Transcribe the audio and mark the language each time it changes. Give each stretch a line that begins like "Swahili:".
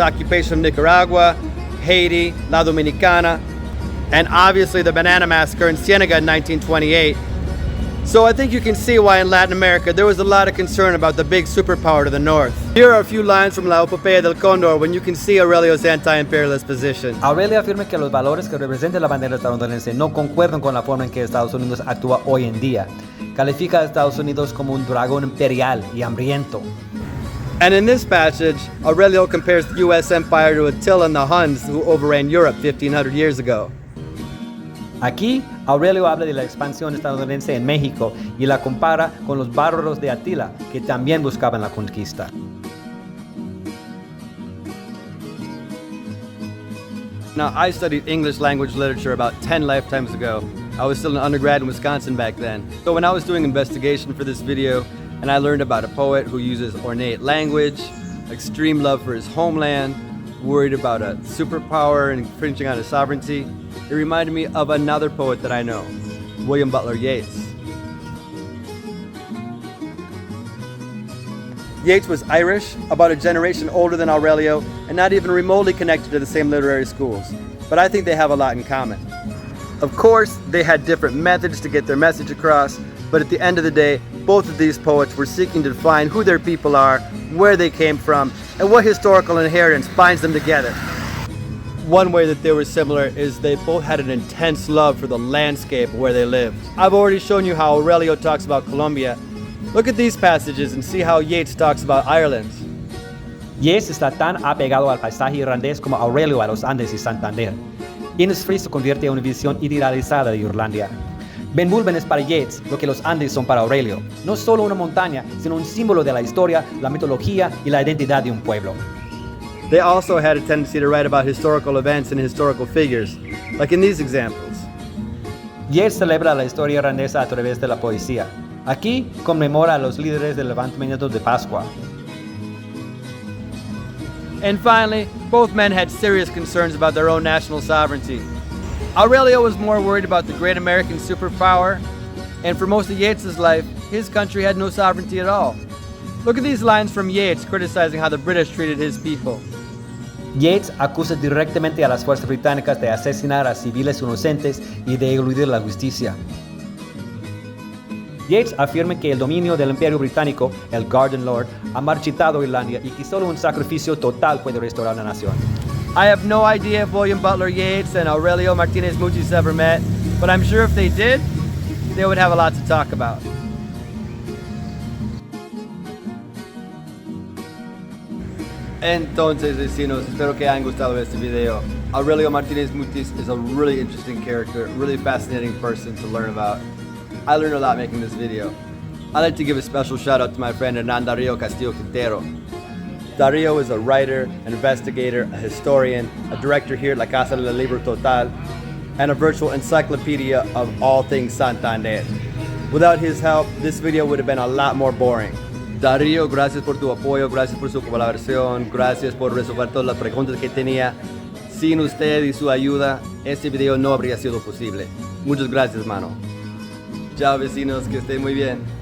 English: occupation of Nicaragua, Haiti, La Dominicana, and obviously the Banana Massacre in Ciénaga in 1928. So I think you can see why in Latin America there was a lot of concern about the big superpower to the north. Here are a few lines from La Epopeya del Cóndor when you can see Aurelio's anti-imperialist position.
Spanish: Aurelio afirma que los valores que representa la bandera estadounidense no concuerdan con la forma en que Estados Unidos actúa hoy en día. Califica a Estados Unidos como un dragón imperial y hambriento.
English: And in this passage, Aurelio compares the U.S. empire to Attila and the Huns who overran Europe 1,500 years ago.
Spanish: Aquí, Aurelio habla de la expansión estadounidense en México y la compara con los bárbaros de Attila, que también buscaban la conquista.
English: Now, I studied English language literature about 10 lifetimes ago. I was still an undergrad in Wisconsin back then. So when I was doing investigation for this video, and I learned about a poet who uses ornate language, extreme love for his homeland, worried about a superpower and infringing on his sovereignty, it reminded me of another poet that I know, William Butler Yeats. Yeats was Irish, about a generation older than Aurelio, and not even remotely connected to the same literary schools. But I think they have a lot in common. Of course, they had different methods to get their message across, but at the end of the day, both of these poets were seeking to define who their people are, where they came from, and what historical inheritance binds them together. One way that they were similar is they both had an intense love for the landscape where they lived. I've already shown you how Aurelio talks about Colombia. Look at these passages and see how Yeats talks about Ireland.
Spanish: Yeats está tan apegado al paisaje irlandés como Aurelio a los Andes y Santander. Innisfree se convierte en una visión idealizada de Irlanda. Ben Bulben es para Yeats lo que los Andes son para Aurelio. No solo una montaña, sino un símbolo de la historia, la mitología y la identidad de un pueblo.
English: they also had a tendency to write about historical events and historical figures, like in these examples.
Spanish: Yeats celebra la historia irlandesa a través de la poesía. Aquí conmemora a los líderes del levantamiento de Pascua.
English: And finally, both men had serious concerns about their own national sovereignty. Aurelio was more worried about the great American superpower, and for most of Yeats's life, his country had no sovereignty at all. Look at these lines from Yeats criticizing how the British treated his people.
Spanish: Yeats acusa directamente a las fuerzas británicas de asesinar a civiles inocentes y de eludir la justicia. Yeats afirma que el dominio del Imperio Británico, el Garden Lord, ha marchitado Irlanda y que solo un sacrificio total puede restaurar la nación.
English: I have no idea if William Butler Yeats and Aurelio Martínez Mutis ever met, but I'm sure if they did, they would have a lot to talk about.
Spanish: Entonces, vecinos, espero que hayan gustado este video.
English: Aurelio Martínez Mutis is a really interesting character, really fascinating person to learn about. I learned a lot making this video. I'd like to give a special shout out to my friend Darío Castillo Quintero. Darío is a writer, an investigator, a historian, a director here at La Casa del Libro Total, and a virtual encyclopedia of all things Santander. Without his help, this video would have been a lot more boring.
Spanish: Darío, gracias por tu apoyo, gracias por su colaboración, gracias por resolver todas las preguntas que tenía. Sin usted y su ayuda, este video no habría sido posible. Muchas gracias, mano. Chao, vecinos, que estén muy bien.